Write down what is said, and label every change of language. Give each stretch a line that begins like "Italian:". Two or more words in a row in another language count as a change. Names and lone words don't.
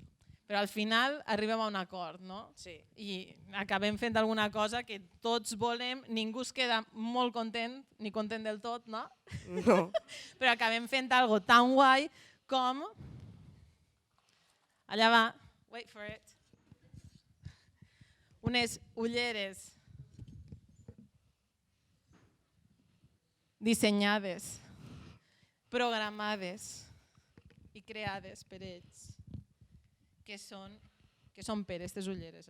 Catalan: Però al final arribem a un acord, no? Sí. I acabem fent alguna cosa que tots volem, ningú es queda molt content, ni content del tot, no? No. Però acabem fent alguna cosa tan guai com... Allà va,
English: wait for it.
Catalan: Unes ulleres dissenyades, programades i creades per ells. Què són per aquestes ulleres?